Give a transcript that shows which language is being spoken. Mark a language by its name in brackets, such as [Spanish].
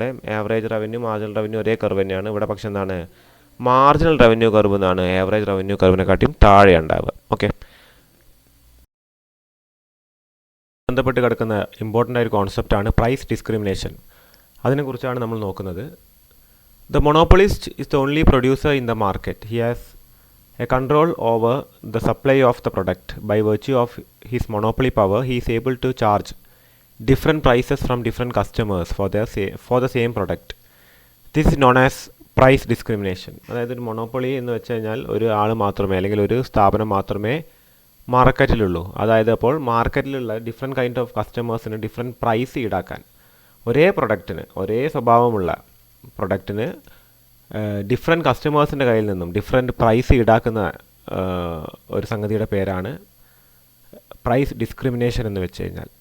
[Malayalam] ഇവിടെ average revenue marginal revenue ഒരേ curve തന്നെയാണ്. ഇവിടെ പക്ഷേ എന്താണ്, മാർജിനൽ റവന്യൂ കർവ് എന്നാണ് ആവറേജ് റവന്യൂ കർവിനെക്കാട്ടിയും താഴെ ഉണ്ടാവുക. ഓക്കെ, ബന്ധപ്പെട്ട് കിടക്കുന്ന ഇമ്പോർട്ടൻ്റ് ആയ ഒരു കോൺസെപ്റ്റാണ് പ്രൈസ് ഡിസ്ക്രിമിനേഷൻ. അതിനെക്കുറിച്ചാണ് നമ്മൾ നോക്കുന്നത്. [English] The monopolist is the only producer in the market. He has a control over the supply of the product. By virtue of his monopoly power, he is able to charge different prices from different customers for the same product. This is known as price discrimination. [Malayalam] അതായത് ഒരു monopoly എന്ന് വെച്ച് കഴിഞ്ഞാൽ ഒരു ആൾ മാത്രമേ, അല്ലെങ്കിൽ ഒരു സ്ഥാപനം മാത്രമേ മാർക്കറ്റിലുള്ളൂ. അതായത് അപ്പോൾ മാർക്കറ്റിലുള്ള ഡിഫറെൻറ്റ് കൈൻഡ് ഓഫ് കസ്റ്റമേഴ്സിന് ഡിഫറെൻറ്റ് പ്രൈസ് ഈടാക്കാൻ, ഒരേ പ്രൊഡക്റ്റിന്, ഒരേ സ്വഭാവമുള്ള പ്രൊഡക്റ്റിന് ഡിഫറെൻറ്റ് കസ്റ്റമേഴ്സിൻ്റെ കയ്യിൽ നിന്നും ഡിഫറെൻറ്റ് പ്രൈസ് ഈടാക്കുന്ന ഒരു സംഗതിയുടെ പേരാണ് പ്രൈസ് ഡിസ്ക്രിമിനേഷൻ എന്ന് വെച്ച് കഴിഞ്ഞാൽ.